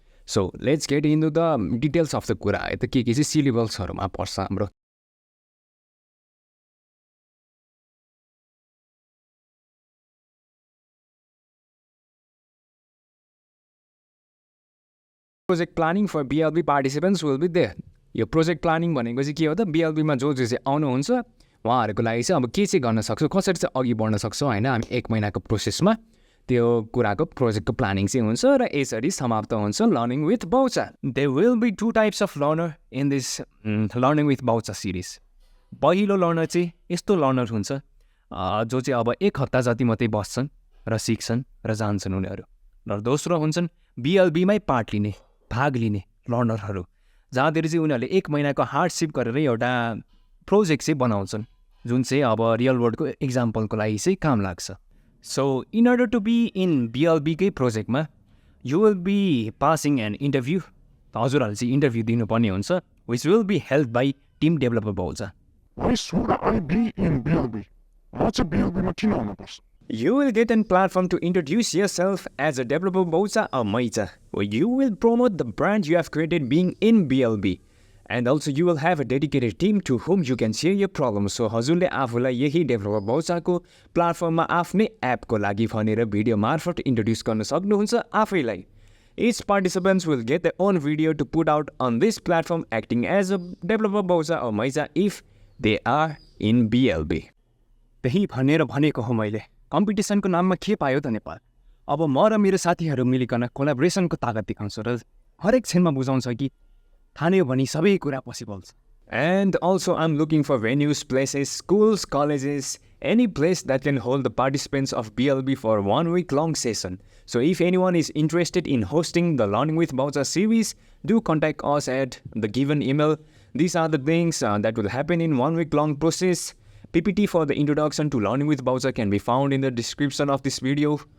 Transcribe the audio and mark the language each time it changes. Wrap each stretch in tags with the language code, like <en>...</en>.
<en>So let's get into the details of the कुरा।</en> <ne>त के चाहिँ सिलेबल्सहरूमा पर्छ हाम्रो।</ne> <en>Project planning for BLB participants will be there.</en> <ne>यो प्रोजेक्ट प्लानिङ भनेको चाहिँ के हो त, बिएलबीमा जो चाहिँ आउनुहुन्छ उहाँहरूको लागि चाहिँ अब के चाहिँ गर्न सक्छौँ, कसरी चाहिँ अघि बढ्न सक्छौँ होइन, हामी 1 महिनाको प्रोसेसमा त्यो कुराको प्रोजेक्टको प्लानिङ चाहिँ हुन्छ र यसरी समाप्त हुन्छ learning with बाउचा।</ne> <en>They will be 2 types of learner in this learning with Baucha series.</en> <ne>पहिलो लर्नर चाहिँ यस्तो लर्नर हुन्छ जो चाहिँ अब 1 हप्ता जति मात्रै बस्छन् र सिक्छन् र जान्छन् उनीहरू, र दोस्रो हुन्छन् बिएलबीमै पार्ट लिने भाग लिने लर्नरहरू, जहाँतिर चाहिँ उनीहरूले 1 महिनाको हार्डसिप गरेर एउटा प्रोजेक्ट चाहिँ बनाउँछन् जुन चाहिँ अब रियल वर्ल्डको इक्जाम्पलको लागि चाहिँ काम लाग्छ।</ne> <en>So in order to be in बिएलबीकै प्रोजेक्टमा you will be passing an interview.</en> <ne>हजुरहरूले चाहिँ इन्टरभ्यू दिनुपर्ने हुन्छ,</ne> <en>Which will be help by team developer Baucha. Why should I be in BLB?</en> <ne>म चाहिँ BLB-मा किन आउनुपर्छ?</ne> <en>You will get a platform to introduce yourself as a developer Baucha or Maicha, where you will promote the brand you have created being in BLB. And also you will have a dedicated team to whom you can share your problems.</en> <ne>So हजुरले आफूलाई यही developer बाउचाको प्लेटफर्ममा आफ्नै एपको लागि भनेर video मार्फत introduce गर्न सक्नुहुन्छ आफैलाई।</ne> <en>Each participants will get their own video to put out on this platform acting as a developer Baucha or Maicha if they are in BLB.</en> <ne>त्यही भनेर भनेको हो मैले, कम्पिटिसनको नाममा के पायो त नेपाल। अब म र मेरो साथीहरू मिलिकन कोलाबोरेसनको तागत देखाउँछ र हरेक क्षणमा बुझाउँछ कि ठान्यो भने सबै कुरा पोसिबल छ।</ne> <en>And also I am looking for venues, places, schools, colleges, any place that can hold the participants of BLB for 1 week long session. So if anyone is interested in hosting the Learning with Baucha series, do contact us at the given email. These are the things that will happen in 1 week long process. PPT for the introduction to Learning with Baucha can be found in the description of this video.</en>